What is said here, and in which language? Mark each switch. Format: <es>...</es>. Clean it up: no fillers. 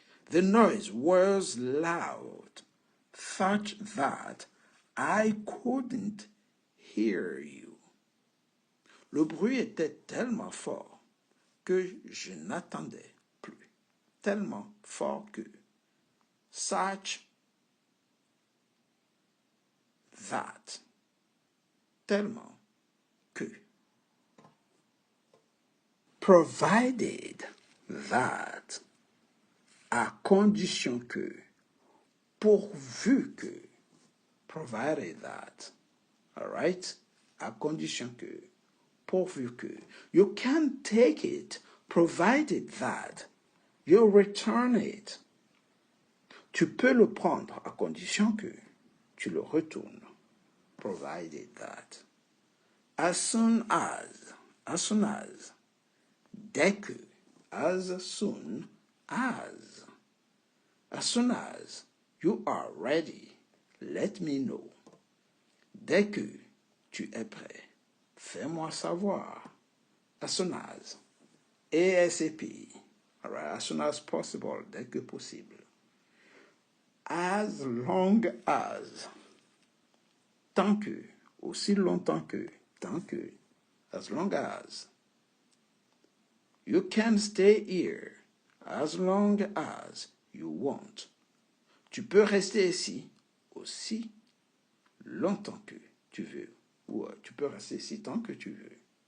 <en>The noise was loud, such that I couldn't hear you.</en> <fr>Le bruit était tellement fort que je n'entendais plus. Tellement fort que.</fr> <en>Such that.</en> <fr>Tellement que.</fr> <en>Provided that.</en> <fr>À condition que. Pourvu que.</fr> <en>Provided that. All right?</en> <fr>À condition que. Pourvu que.</fr> <en>You can take it provided that you return it.</en> <fr>Tu peux le prendre à condition que tu le retournes.</fr> <en>Provided that. As soon as.</en> <fr>Dès que.</fr> <en>As soon as. As soon as you are ready, let me know.</en> <fr>Dès que tu es prêt, fais-moi savoir.</fr> <en>As soon as. ASAP. All right, as soon as possible,</en> <fr>dès que possible.</fr> <en>As long as.</en> <fr>Tant que. Aussi longtemps que. Tant que.</fr> <en>As long as. You can stay here as long as you want.</en> <fr>Tu peux rester ici aussi longtemps que tu veux. Ou tu peux rester ici tant que tu veux.</fr>